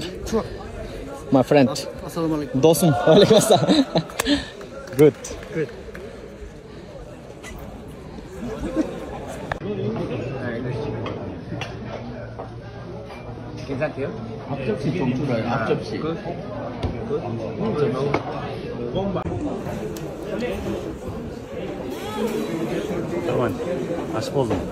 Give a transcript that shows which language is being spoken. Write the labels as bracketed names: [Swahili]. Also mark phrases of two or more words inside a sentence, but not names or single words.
[English] My friend. [Arabic] Assalamualaikum. 도순. Waalaikumsalam. [English] Good. Good. [Korean] 괜찮대요? 앞접시 좀 줄어요. 앞접시. 잠깐만, 다시 보자.